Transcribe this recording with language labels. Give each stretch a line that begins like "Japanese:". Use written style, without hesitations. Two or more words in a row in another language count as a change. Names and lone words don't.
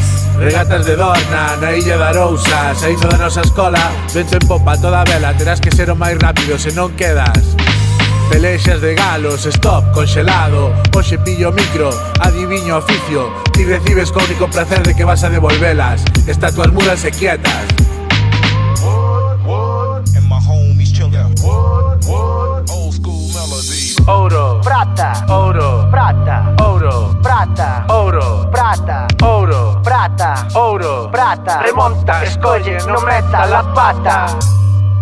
Galician: Regatas de Dorna, na illa de Arousa. Saindo da nosa escola, vento en popa toda vela. Terás que ser o máis rápido, se non quedas. Pelexas de galos, stop, congelado. Hoxe pillo o micro, adiviño oficio. Ti recibes co único placer de que vas a devolvelas. Estatuas mudas e quietas.
English: And my homies chillin'. Old school melodies.
Galician: Oro, Prata, oro, prata, oro, prata, oro, prata, oro, prata, oro. prata. Remonta, escolle, non meta la pata.